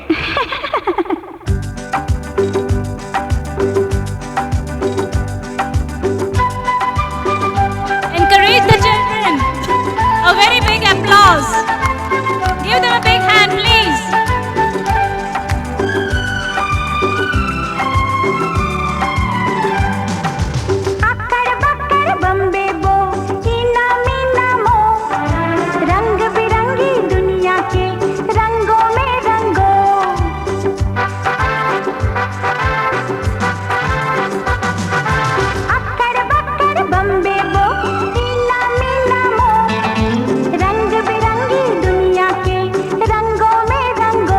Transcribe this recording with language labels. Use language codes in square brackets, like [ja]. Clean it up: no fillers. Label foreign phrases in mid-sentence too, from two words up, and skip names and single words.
[en] Encourage the children. A very big applause. Give them a big hand, please. [hi] अक्कड़ बक्कड़ बम्बे बो, ईना मीना मो, रंग बिरंगी दुनिया के रंगों में रंगो। अक्कड़ बक्कड़ बम्बे बो, ईना मीना मो, रंग बिरंगी दुनिया के रंगों में रंगो।